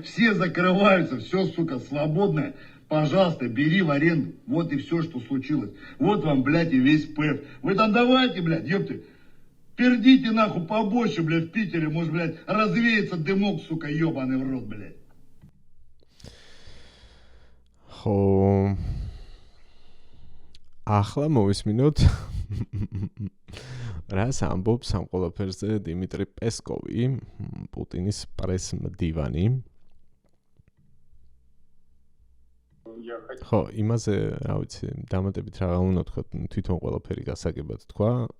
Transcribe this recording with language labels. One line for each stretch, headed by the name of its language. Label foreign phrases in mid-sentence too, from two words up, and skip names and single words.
Russian: Все закрываются. Все, сука, свободное. Пожалуйста, бери в аренду. Вот и все, что случилось. Вот вам, блядь, и весь ПЭФ. Вы там давайте, блядь, ёпты. Пердите нахуй побольше, блядь, в Питере, может, блядь, развеется дымок, сука, ебаный в рот, блядь.
Georgian: ხო ახლა მოვისმინოთ რას ამბობს ამ ყველაფერზე დიმიტრი პესკოვი, პუტინის პრეს-მდივანი. ხო, იმაზე, რა ვიცი, დამატებით რა უნდა თქვა, თვითონ ყველაფერი გასაგებად თქვა.